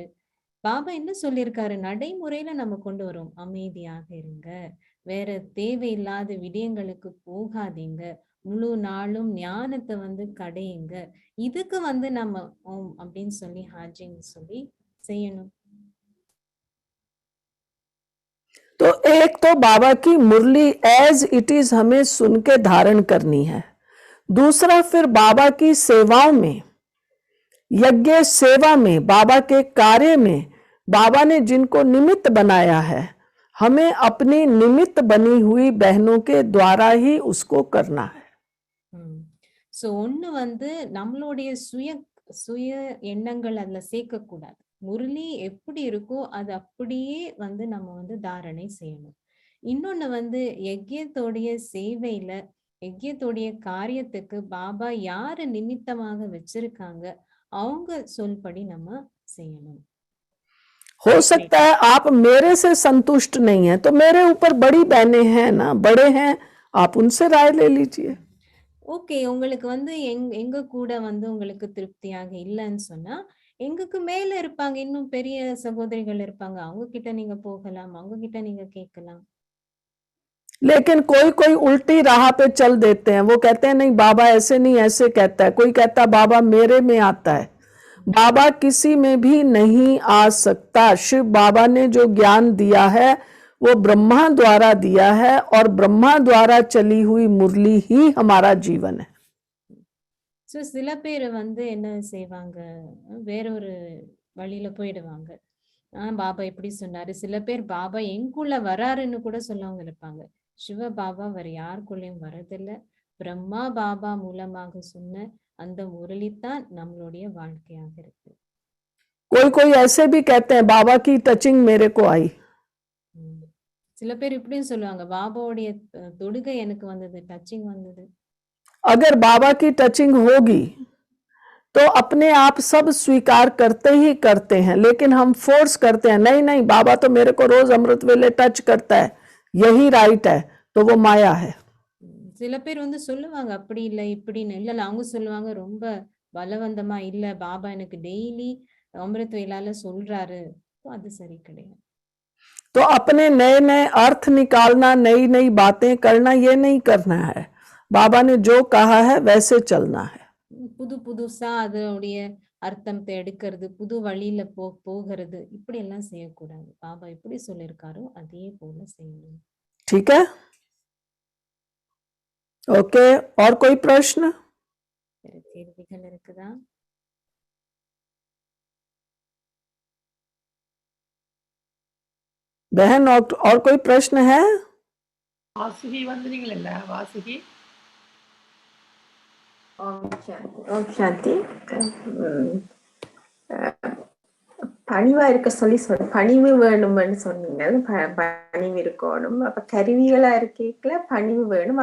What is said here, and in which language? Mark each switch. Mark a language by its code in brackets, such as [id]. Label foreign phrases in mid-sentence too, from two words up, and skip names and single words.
[ta] பாபா என்ன சொல்லியிருக்காரு நடைமுறையில நம்ம கொண்டு வரோம். அமைதியாக இருங்க, வேற தேவையில்லாத விடயங்களுக்கு போகாதீங்க, முழு நாளும் ஞானத்தை வந்து கடையுங்க. இதுக்கு வந்து நம்ம ஓம் அப்படின்னு சொல்லி ஹாஜின்னு சொல்லி செய்யணும். [hi] तो एक तो बाबा की मुरली [en] as it is [hi] हमें सुन के धारण करनी है। दूसरा फिर बाबा की सेवाओं में, यज्ञ सेवा में, बाबा के कार्य में, बाबा ने जिनको निमित्त बनाया है, हमें अपनी निमित्त बनी हुई बहनों के द्वारा ही उसको करना है। [ta] சோ ஒண்ணு வந்து நம்மளுடைய சுய எண்ணங்கள் அதுல சேர்க்க கூடாது. முரளி எப்படி இருக்கோ அது அப்படியே வந்து நம்ம வந்து தாரணை செய்யணும். இன்னொன்னு வந்து யஜ்யத்தோடைய சேவையில, யஜ்யத்தோடைய காரியத்துக்கு பாபா யாரு நிமித்தமாக வச்சிருக்காங்க, அவங்க சொல்படி நம்ம செய்யணும். [hi] हो सकता है आप मेरे से संतुष्ट नहीं है, तो मेरे ऊपर बड़ी बहनें हैं ना, बड़े हैं, आप उनसे राय ले लीजिए। [ta] ஓகே, உங்களுக்கு வந்து எங்க கூட வந்து உங்களுக்கு திருப்தியாக இல்லைன்னு சொன்னா, எங்களுக்கு மேல இருப்பாங்க, இன்னும் பெரிய சகோதரிகள் இருப்பாங்க, அவங்க கிட்ட நீங்க போகலாம், அவங்க கிட்ட நீங்க கேட்கலாம். [hi] लेकिन कोई कोई उल्टी राह पे चल देते हैं, वो कहते हैं नहीं बाबा ऐसे नहीं ऐसे कहता है, कोई कहता है बाबा मेरे में आता है। बाबा किसी में भी नहीं आ सकता। शिव बाबा ने जो ज्ञान दिया है वो ब्रह्मा द्वारा दिया है और ब्रह्मा द्वारा चली हुई मुरली ही हमारा जीवन है। [ta] ஸோ சில பேர் வந்து என்ன செய்வாங்க, வேற ஒரு வழியில போயிடுவாங்க. பாபா இப்படி சொன்னாரு. சில பேர் பாபா எங்குள்ள வராருன்னு கூட சொல்லவங்க இருப்பாங்க. சிவ பாபா வேற யாருக்குள்ளயும் வரதில்ல, பிரம்மா பாபா மூலமாக சொன்ன அந்த முரளித்தான் நம்மளுடைய வாழ்க்கையாக இருக்கு. [hi] कोई कोई ऐसे भी कहते हैं बाबा की टचिंग मेरे को आई। [ta] சில பேர் இப்படியும் சொல்லுவாங்க, பாபாவுடைய தொடுகை எனக்கு வந்தது, டச்சிங் வந்தது. [hi] अगर बाबा की टचिंग होगी तो अपने आप सब स्वीकार करते ही करते हैं, लेकिन हम फोर्स करते हैं नहीं नहीं बाबा तो मेरे को रोज अमृत वेले टच करता है, यही राइट है, तो वो माया है। [ta] சில பேர் வந்து சொல்லுவாங்க அப்படி இல்லை இப்படின்னு. இல்ல அவங்க சொல்லுவாங்க ரொம்ப பலவந்தமா, இல்ல பாபா எனக்கு டெய்லி அமிர்த வேளால சொல்றாரு, அது சரி கிடையாது. [hi] तो अपने नए नए अर्थ निकालना, नई नई बातें करना, ये नहीं करना है। बाबा ने जो कहा है वैसे चलना है। [ta] புது புதுசா அதோடைய அர்த்தத்தை எடுக்கிறது, புது வழியில போகிறது, இப்படி எல்லாம் செய்யக்கூடாது. பாபா எப்படி சொல்லியிருக்காரோ அதே போல செய்யணும். [hi] ठीक है, ओके। और कोई प्रश्न? [ta] வேற கேள்விகள் இருக்குதா? [hi] बहन और कोई प्रश्न है? [ta] வாசுகி வந்துறீங்களா? வாசுகி ஓம் சாந்தி. பணிவா இருக்க சொல்லி பணிவு வேணும்னு சொன்னீங்க. பணிவு இருக்கணும். அப்ப கருவிகளா இருக்கல பணிவு வேணும்.